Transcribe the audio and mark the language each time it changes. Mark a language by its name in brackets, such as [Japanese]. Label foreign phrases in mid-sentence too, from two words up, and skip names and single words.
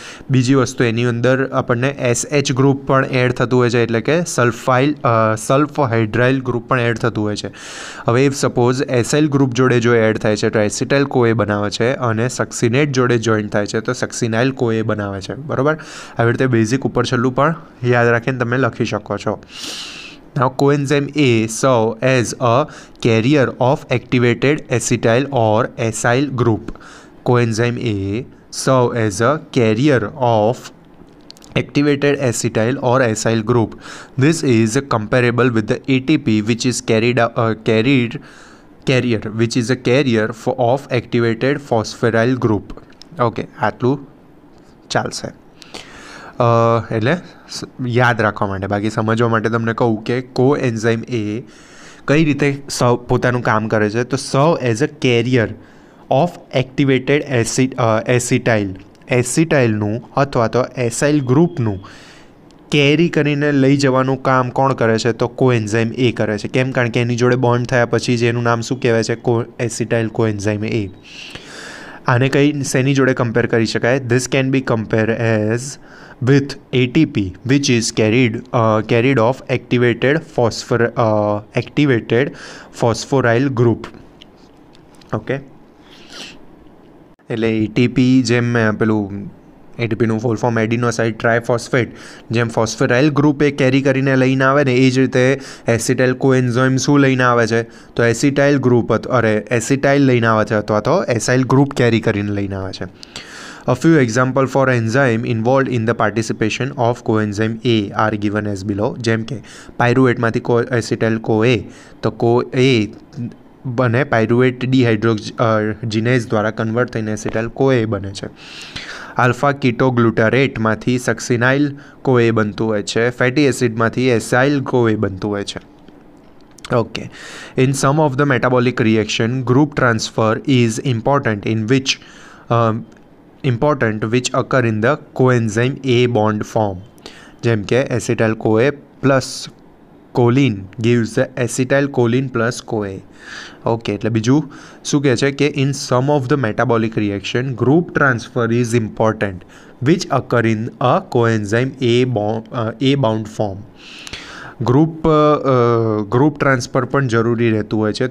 [Gujarati] બીજી વસ્તુ એની અંદર આપણને [English] SH group [Gujarati] પણ એડ થતું હોય છે, એટલે કે [English] sulfhydryl group [Gujarati] પણ એડ થતું હોય છે. હવે [English] if suppose acyl group [Gujarati] જોડે જો એડ થાય છે તો [English] acetyl CoA [Gujarati] બનાવે છે, અને સક્સિનેટ જોડે જોઈન્ટ થાય છે તો [English] succinyl CoA [Gujarati] બનાવે છે. બરાબર, આવી રીતે બેઝિક ઉપર છેલ્લું પણ યાદ રાખીને તમે લખી શકો છો. [English] Now coenzyme A serve as a carrier of activated acetyl or acyl group. Coenzyme A serve as a carrier of activated acetyl or acyl group. This is comparable with the ATP which is which is a carrier of activated phosphoryl group. [Gujarati] ઓકે, આટલું ચાલશે. એટલે યાદ રાખવા માટે, બાકી સમજવા માટે તમને કહું કે [English] coenzyme A [Gujarati] કઈ રીતે પોતાનું કામ કરે છે. તો [English] serve as a carrier of activated acetyl, [Gujarati] એસિટાઇલનું અથવા તો એસાઇલ ગ્રુપનું કેરી કરીને લઈ જવાનું કામ કોણ કરે છે? તો [English] coenzyme A [Gujarati] કરે છે. કેમ? કારણ કે એની જોડે બોન્ડ થયા પછી જ એનું નામ શું કહેવાય છે? [English] acetyl coenzyme A. [Gujarati] આને કઈ શેની જોડે કમ્પેર કરી શકાય? [English] this can be compare as with ATP which is carried off activated phosphoryl group. [Gujarati] ઓકે, એટલે એટીપી જેમ પેલું એટીપીનું [English] full form adenoside triphosphate, [Gujarati] જેમ [English] phosphoryl group [Gujarati] એ કેરી કરીને લઈને આવે ને, એ જ રીતે [English] acetyl coenzyme [Gujarati] શું લઈને આવે છે? તો [English] acetyl group acetyl [Gujarati] લઈને આવે છે, અથવા તો [English] acyl group carry [Gujarati] કરીને લઈને આવે છે. [English] A few examples for enzyme involved in the participation of coenzyme A are given as below. [Gujarati] જેમ કે પાયરુવેટમાંથી એસિટાઇલ CoA, તો CoA બને [English] pyruvate dehydrogenase [Gujarati] દ્વારા કન્વર્ટ થઈને એસિટાઇલ CoA બને છે. આલ્ફા કીટોગ્લુટારેટમાંથી સક્સિનાઇલ CoA બનતું હોય છે. ફેટી એસિડમાંથી એસાઇલ CoA બનતું હોય છે. [English] Okay. In some of the metabolic reaction, group transfer is important which occur in the coenzyme A bond form. [Gujarati] જેમ કે [English] એસિટાઇલ CoA પ્લસ કોલિન gives the acetyl choline plus CoA. [Gujarati] ઓકે, એટલે બીજું શું કહે છે કે [English] in some of the metabolic reaction group transfer is important which occur in a coenzyme A bound form. [Gujarati] ગ્રુપ ટ્રાન્સફર પણ જરૂરી રહેતું હોય છે.